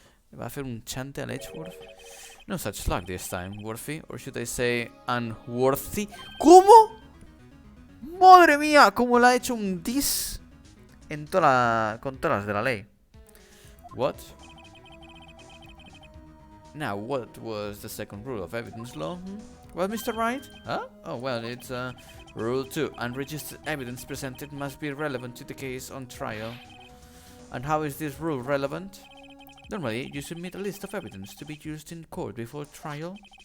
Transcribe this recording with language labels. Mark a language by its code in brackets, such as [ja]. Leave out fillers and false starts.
[es] ¿Le va a hacer un chante al Edgeworth? [en] No such luck this time, Worthy, or should I say unworthy? [es] ¿Cómo? ¡Madre mía! ¿Cómo le ha hecho un dis en con todas las de la ley? [en] What? Now, what was the second rule of evidence law? Well, Mr. Wright? Huh? Oh, well, it's Rule 2. Unregistered evidence presented must be relevant to the case on trial. And how is this rule relevant? Normally, you submit a list of evidence to be used in court before trial.